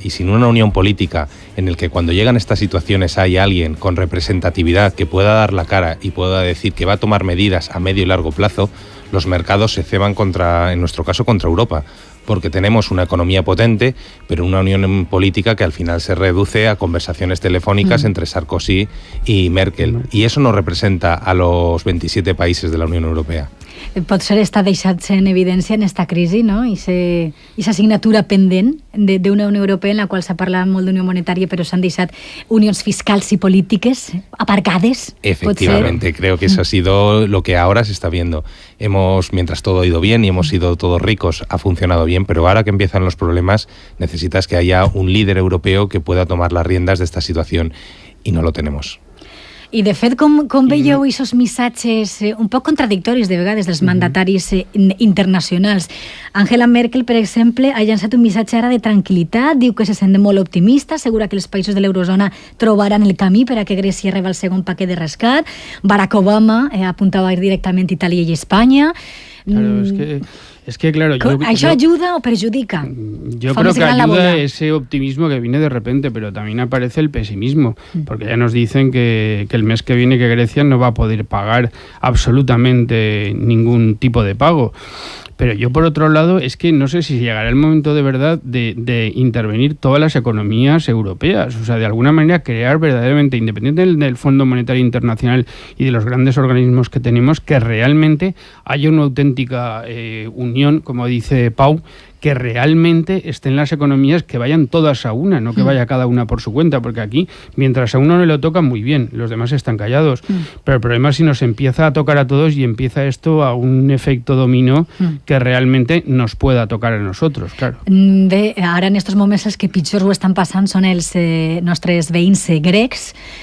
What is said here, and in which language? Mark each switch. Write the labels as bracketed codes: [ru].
[es] Y sin una unión política en el que cuando llegan estas situaciones hay alguien con representatividad que pueda dar la cara y pueda decir que va a tomar medidas a medio y largo plazo, los mercados se ceban en nuestro caso, contra Europa. Porque tenemos una economía potente, pero una unión política que al final se reduce a conversaciones telefónicas entre Sarkozy y Merkel. Y eso no representa a los 27 países de la Unión Europea. [ca] Potser està deixat-se en evidència en esta crisi, no? I aquesta assignatura pendent d'una Unió Europea en la qual s'ha parlat molt d'unió monetària, però s'han deixat unions fiscals i polítiques aparcades. [es] Efectivamente, creo que eso ha sido lo que ahora se está viendo. Mientras todo ha ido bien y hemos sido todos ricos, ha funcionado bien, pero ahora que empiezan los problemas, necesitas que haya un líder europeo que pueda tomar las riendas de esta situación, y no lo tenemos. [ca] I, de fet, com veieu aquests missatges un poc contradictoris de vegades dels mandataris internacionals? Angela Merkel, per exemple, ha llançat un missatge ara de tranquil·litat, diu que se sent molt optimista, assegura que els països de l'eurozona trobaran el camí per a que Grècia rebi el segon paquet de rescat. Barack Obama apuntava directament Itàlia i Espanya. [es] Claro, es que claro... [ca] ¿Això [es] ayuda o perjudica? Yo creo que ayuda ese optimismo que viene de repente, pero también aparece el pesimismo, porque ya nos dicen que el mes que viene que Grecia no va a poder pagar absolutamente ningún tipo de pago. Pero yo, por otro lado, es que no sé si llegará el momento de verdad de intervenir todas las economías europeas. O sea, de alguna manera crear verdaderamente, independiente del Fondo Monetario Internacional y de los grandes organismos que tenemos, que realmente haya una auténtica unión, como dice Pau, que realmente estén las economías, que vayan todas a una, no que vaya cada una por su cuenta, porque aquí, mientras a uno no le toca, muy bien, los demás están callados. Pero el problema es si nos empieza a tocar a todos y empieza esto a un efecto dominó que realmente nos pueda tocar a nosotros, claro. [ca] Bé, ara en estos moments els que pitjor ho estan passant són els nostres veïns grecs.